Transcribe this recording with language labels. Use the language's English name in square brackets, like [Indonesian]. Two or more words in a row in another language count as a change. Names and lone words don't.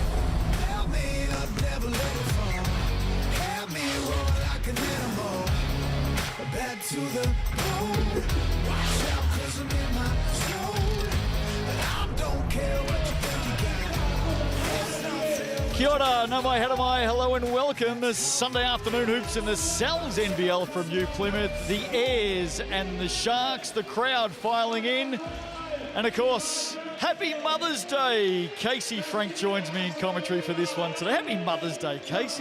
[English] Back to the bone. Watch out, 'cause I'm in my zone. And I don't care what you think you got. [Māori] Kia ora, nau mai, hara mai, [English] hello and welcome. This Sunday afternoon hoops in the Cells NBL from New Plymouth. The Airs and the Sharks, the crowd filing in. And of course, happy Mother's Day. Casey Frank joins me in commentary for this one today. Happy Mother's Day, Casey.